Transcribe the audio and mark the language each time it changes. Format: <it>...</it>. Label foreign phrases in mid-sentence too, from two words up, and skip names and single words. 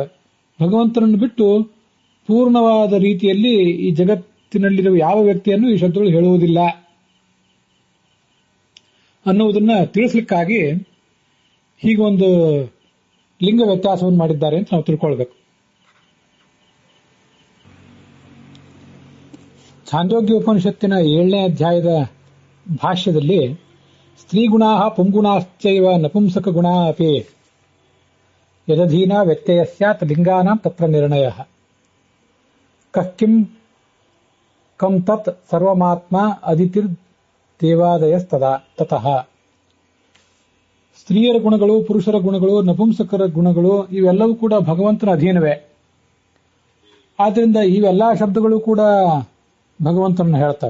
<kn>ಭಗವಂತನನ್ನು ಬಿಟ್ಟು ಪೂರ್ಣವಾದ ರೀತಿಯಲ್ಲಿ ಈ ಜಗತ್ತಿನಲ್ಲಿರುವ ಯಾವ ವ್ಯಕ್ತಿಯನ್ನು ಈ ಶಬ್ದಗಳು ಹೇಳುವುದಿಲ್ಲ ಅನ್ನುವುದನ್ನ ತಿಳಿಸ್ಲಿಕ್ಕಾಗಿ ಹೀಗೊಂದು ಲಿಂಗ ವ್ಯತ್ಯಾಸವನ್ನು ಮಾಡಿದ್ದಾರೆ ಅಂತ ನಾವು ತಿಳ್ಕೊಳ್ಬೇಕು. ಛಾಂದೋಗ್ಯ ಉಪನಿಷತ್ತಿನ 7ನೇ ಅಧ್ಯಾಯದ ಭಾಷ್ಯದಲ್ಲಿ</kn> <sa>ಸ್ತ್ರೀಗುಣಾ ಪುಂಗುಣಾಶ್ಚೈವ ನಪುಂಸಕ ಗುಣಾ ಅಪಿ ಯದಧೀನ ವ್ಯತ್ಯಯ ಸ್ಯಾತ್ ಲಿಂಗಾನಾಂ ತತ್ರ ನಿರ್ಣಯ ಕಂ ಕಂ ತತ್ ಸರ್ವಮಾತ್ಮ ಅದಿತಿರ್ ದೇವಾದಯಸ್ತದಾ ತತಃ.</sa> <kn>ಸ್ತ್ರೀಯರ ಗುಣಗಳು, ಪುರುಷರ ಗುಣಗಳು, ನಪುಂಸಕರ ಗುಣಗಳು ಇವೆಲ್ಲವೂ ಕೂಡ ಭಗವಂತನ ಅಧೀನವೇ. ಆದ್ದರಿಂದ ಇವೆಲ್ಲಾ ಶಬ್ದಗಳು ಕೂಡ ಭಗವಂತನನ್ನು ಹೇಳ್ತವೆ.</kn>